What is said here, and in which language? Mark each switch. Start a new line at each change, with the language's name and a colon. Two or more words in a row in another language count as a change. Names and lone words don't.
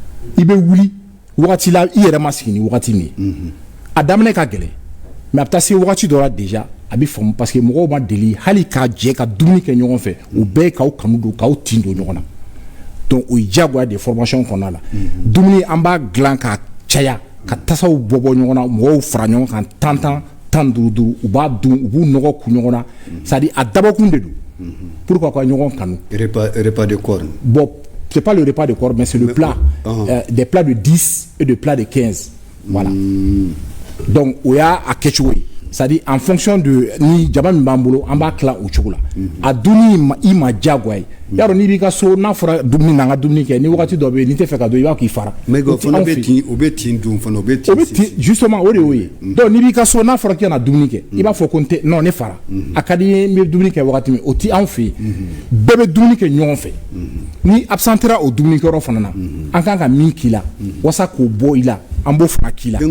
Bambara: i bɛ wuli wagati la i yɛrɛ ma sigi ni wagati min ye a daminɛ ka gɛlɛn mais a bɛ taa se wagati dɔ la déjà a bɛ faamu parce que mɔgɔw ma deli hali k'a jɛ ka dumuni kɛ ɲɔgɔn fɛ o bɛɛ ye k'aw kanu don k'aw tin don ɲɔgɔn na donc o ye diyagoya de formation kɔnɔna la dumuni an b'a dilan k'a caya ka tasaw bɔ ɲɔgɔn na mɔgɔw fara ɲɔgɔn kan tan duuru u b'a dun u b'u nɔgɔ ku ɲɔgɔn na
French: c'est à dire
Bambara: a dabɔkun de don pour ka ɲɔgɔn kanu
French: repas de corps bon c'est pas le repas de corps mais c'est le plat des plats de 10 et des plats de 15 voilà
Bambara: donc o y'a kɛcogo ye
French: c'est-à-dire en fonction de
Bambara: ni jama min b'an bolo an b'a tila o cogo la a dunni i ma diyagoya ye y'a dɔn n'i b'i ka so n'a fɔra dumuni na an ka dumuni kɛ ni wagati dɔ bɛ yen n'i tɛ fɛ ka don i b'a k'i fara mais o bɛ tin dun fana o bɛ tin justement o de y'o ye donc n'i b'i ka so n'a fɔra k'i ka na dumuni kɛ i b'a fɔ ko non ne fara a ka di n ye n bɛ dumuni kɛ wagati min o ti anw fɛ yen bɛɛ bɛ dumuni kɛ ɲɔgɔn fɛ ni absentera o dumunikɛyɔrɔ fana na an kan ka min k'i la walasa k'o bɔ i la an b'o fana k'i la